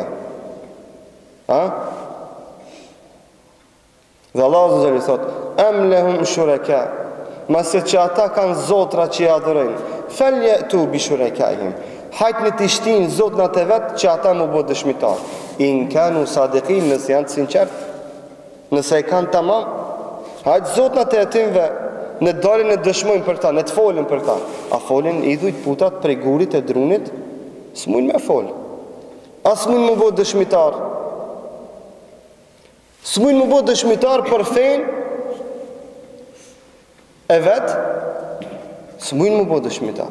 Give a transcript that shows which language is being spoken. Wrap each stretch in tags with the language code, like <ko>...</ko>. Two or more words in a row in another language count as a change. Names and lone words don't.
<sq>Ha? Dhe Allah</sq> <ar>عز وجل</ar> <sq>thot,</sq> <ar>أم لهم شركاء,</ar> <sq>mase që ata kanë zotra që i adhurojnë,</sq> <ar>فليأتوا بشركائهم.</ar> <sq>Hajt në të shtinë zotnat e vetë që ata mu bo dëshmitar.</sq> <ar>إن كانوا صادقين,</ar> <sq>nëse janë të sinqert, nëse e kanë tamam, hajt zotnat e atimve në dalin e dëshmojnë për ta, në të folin për ta. A folin idhujt putat prej gurit e drunit, s'mujnë me fol. A s'mujnë mu bo dëshmitar. S'mujnë mu bo dëshmitar për fejnë e vetë, s'mujnë mu bo dëshmitar.</sq>